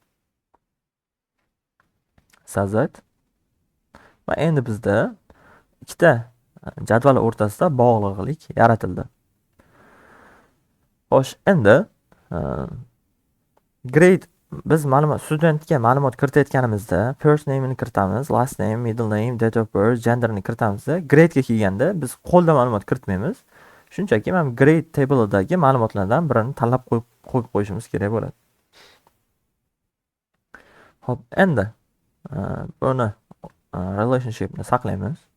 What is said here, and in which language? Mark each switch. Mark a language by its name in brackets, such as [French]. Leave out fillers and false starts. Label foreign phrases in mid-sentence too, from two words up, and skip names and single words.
[Uzbek] Sazat. Va endi bizda ikkita jadval o'rtasida bog'liqlik yaratildi. Xo'sh, endi grade biz studentga ma'lumot kiritayotganimizda [English] first name [Uzbek] ni kiritamiz, [English] last name, middle name, date of birth, gender [Uzbek] ni kiritamiz. Grade ga kelganda biz qo'lda ma'lumot kiritmaymiz. Shunchaki mana [English] grade table'idagi [Uzbek] ma'lumotlardan birini tanlab qo'yib qo'yishimiz kerak bo'ladi. Xo'p, endi buni relationship ni saqlaymiz.